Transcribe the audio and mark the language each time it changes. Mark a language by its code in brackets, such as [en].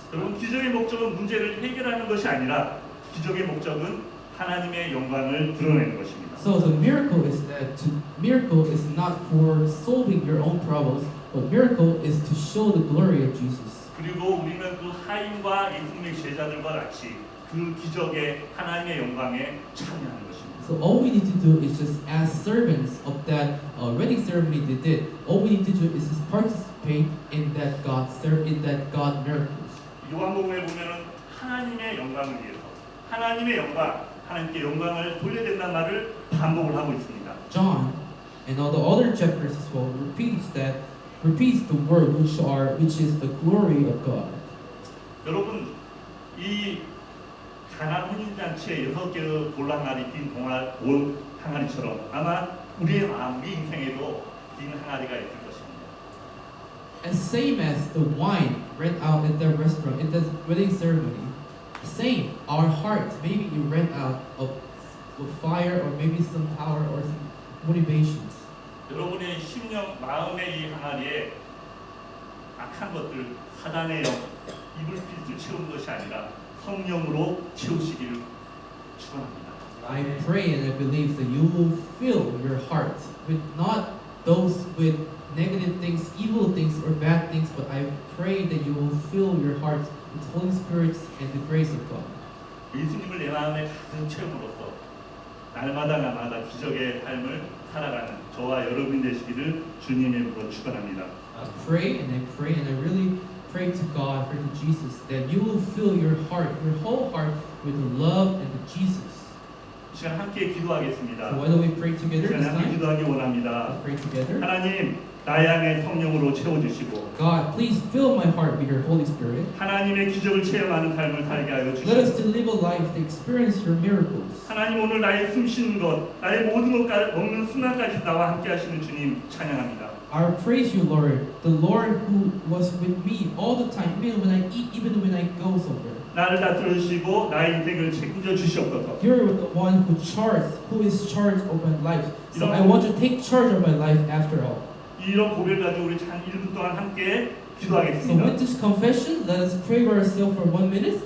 [ko] 여러분 기적의 목적은 문제를 해결하는 것이 아니라 기적의 목적은 하나님의 영광을 드러내는 것입니다. [en] So the miracle is not for solving your own problems, but miracle is to show the glory of Jesus. [ko] 그리고 우리는 그 하인과 예수님의 제자들과 같이 그 기적의 하나님의 영광에 참여하는 것입니다. [en] So all we need to do is just as servants of that wedding ceremony they did. All we need to do is just participate in that God miracles. [ko] 요한복음에 보면은 하나님의 영광을 위해서 하나님의 영광, 하나님께 영광을 돌려야 된다는 말을 반복을 하고 있습니다. [en] John and all the other chapters as well repeats the word which is the glory of God. [ko] 여러분, 이 가나 혼인잔치에 6개의 볼랑말이 빈 항아리처럼 아마 우리 인생에도 빈 항아리가 있을 것입니다. [en] As same as the wine ran out at the restaurant in the wedding ceremony, same, our hearts, maybe it ran out of fire or maybe some power or some motivations. [ko] 여러분의 심령, 마음의 이 항아리에 악한 것들, 사단의 영, 이불 빛을 채우는 것이 아니라 성령으로 채우시기를 축원합니다. [en] I pray and I believe that you will fill your heart with not those with negative things, evil things, or bad things, but I pray that you will fill your heart with Holy Spirit and the grace of God. [ko] 예수님을 내 마음에 가득 채움으로써 날마다 기적의 삶을 살아가는 저와 여러분 되시기를 주님의 이름으로 축원합니다. [en] I pray and I really pray to God, pray to Jesus, that you will fill your heart, your whole heart, with the love and the Jesus. [ko] 이 시간 함께 기도하겠습니다. [en] So why don't we pray together [ko] 시간 [en] this [ko] 함께 [en] time? [ko] 기도하기 원합니다. [en] Let's pray together. [ko] 하나님, 나의 향해 성령으로 채워주시고 [en] God, please fill my heart with your Holy Spirit. [ko] 하나님의 기적을 체험하는 삶을 살게 하여 [en] Let us [ko] 주시고 [en] to live a life to experience your miracles. [ko] 하나님, 오늘 나의 숨 쉬는 것, 나의 모든 것까지 먹는 순간까지 나와 함께 하시는 주님 찬양합니다. [en] I praise you, Lord, the Lord who was with me all the time, even when I eat, even when I go somewhere. [ko] 나를 다스려 주시고 나의 인생을 책임져 주시옵소서. [en] You're the one who is charged of my life. So I want to take charge of my life after all. [ko] 이런 고백을 가지고 우리 한 1분 동안 함께 [en] So [ko] 기도하겠습니다. [en] with this confession, let us pray for ourselves for 1 minute.